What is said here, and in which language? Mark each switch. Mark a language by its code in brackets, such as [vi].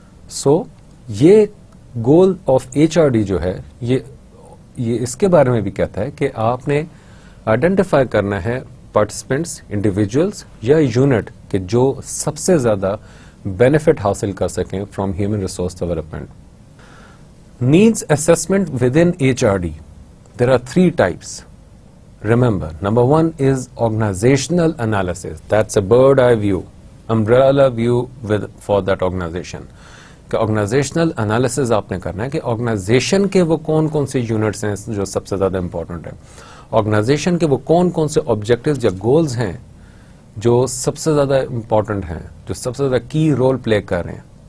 [ur] سو یہ goal of HRD جو ہے یہ اس کے بارے میں بھی کہتا ہے کہ آپ نے آئیڈینٹیفائی کرنا ہے پارٹیسپینٹس, انڈیویجولس یا یونٹ کہ جو سب سے زیادہ بینیفٹ حاصل کر سکیں [en] From human resource development. Needs assessment with in HRD, there are 3 types. Remember, number 1 is organizational analysis. That's a bird eye view, umbrella view for that organization. [ur] کہ organisational analysis آپ نے کرنا ہے کہ آرگنائزیشن کے وہ کون کون سے یونٹس ہیں جو سب سے زیادہ امپورٹنٹ ہیں, آرگنائزیشن کے وہ کون کون سے آبجیکٹیوز یا گولز ہیں جو سب سے زیادہ امپورٹنٹ ہیں, جو سب سے زیادہ کی رول پلے کر رہے ہیں.